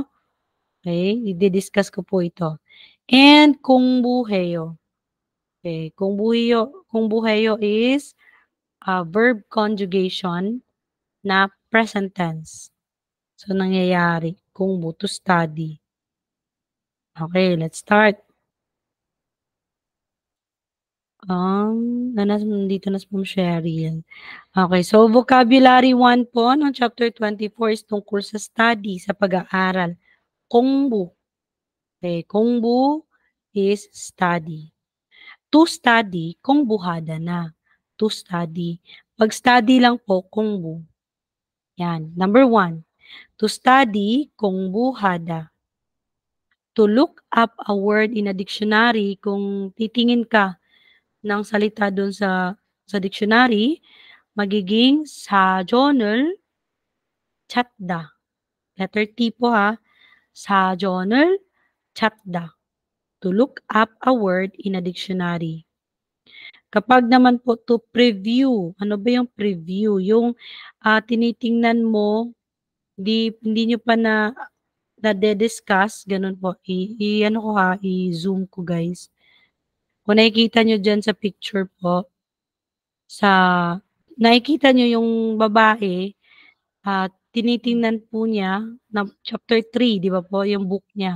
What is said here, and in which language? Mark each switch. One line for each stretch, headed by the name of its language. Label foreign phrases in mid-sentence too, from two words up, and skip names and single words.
Filipino: Okay, i-discuss ko po ito. And 공부해요.
English: Okay, 공부해요 is verb conjugation na present tense. So, nangyayari, 공부, to study. Okay, let's start.
Filipino: Nandito na si Ma'am Cheryl.
English: Okay, so vocabulary 1
Filipino: po ng
English: chapter 24 is
Filipino: tungkol sa study, sa pag-aaral.
English: 공부. Okay, 공부 is study. To study, 공부하다 na. To study.
Filipino: Pag-study lang po, 공부. Yan.
English: Number 1. To study, 공부하다. To look up a word in a dictionary,
Filipino: kung titingin ka ng salita doon sa dictionary, magiging
Korean: 사전을 찾다.
Filipino: Letter T po ha.
Korean: 사전을 찾다.
English: To look up a word in a dictionary.
Filipino: Kapag naman po
English: to preview,
Filipino: ano ba yung preview? Yung tinitingnan mo, hindi nyo pa na-discuss, ganun po. Ano ko ha, i-zoom ko guys. Kung nakikita nyo dyan sa picture po, nakikita nyo yung babae, tinitingnan po niya na chapter 3, di ba po, yung book niya.